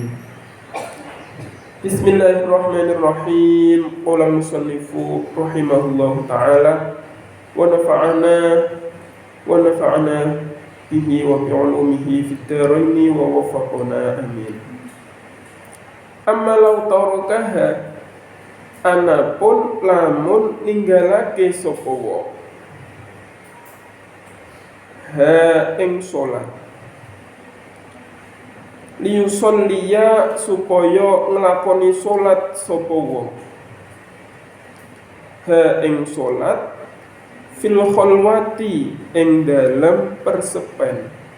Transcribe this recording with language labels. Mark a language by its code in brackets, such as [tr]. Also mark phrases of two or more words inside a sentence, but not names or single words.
[ar] بسم الله الرحمن الرحيم. قال المصنف رحمه الله تعالى ونفعنا به وبعلومه في الدارين ووفقنا آمين. أما لو تركها, [jv] anapun lamun ninggalake sapa wong ha ing salat liyusolliya supaya nglakoni salat sapa wong ha ing salat [ar] في الخلوة [jv] ing dalam persepen.